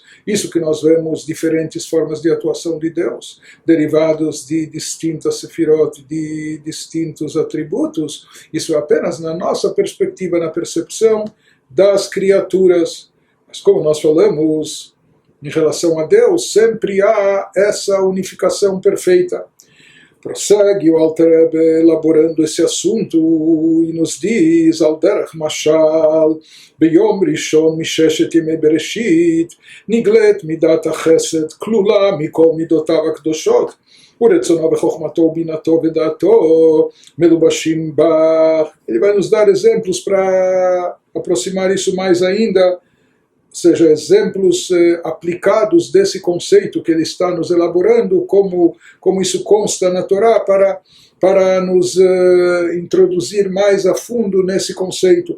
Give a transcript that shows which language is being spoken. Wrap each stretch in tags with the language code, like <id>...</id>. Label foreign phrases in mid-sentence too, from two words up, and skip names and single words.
<pt>Isso que nós vemos diferentes formas de atuação de Deus, derivados de distintas Sefirot, de distintos atributos, isso é apenas na nossa perspectiva, na percepção das criaturas. Mas como nós falamos, em relação a Deus, sempre há essa unificação perfeita. Prossegue o Alter Rebbe elaborando esse assunto e nos diz:</pt> <he>על דרך משל, ביום ראשון מששת ימי בראשית, נגלית מדת החסד, כלולה מכל מדותיו הקדושות, ורצונו וחכמתו ובינתו ודעתו, מלובשים בה.</he> <pt>Ele vai nos dar exemplos para aproximar isso mais ainda, ou seja, exemplos aplicados desse conceito que ele está nos elaborando, como isso consta na Torá, para nos introduzir mais a fundo nesse conceito.</pt>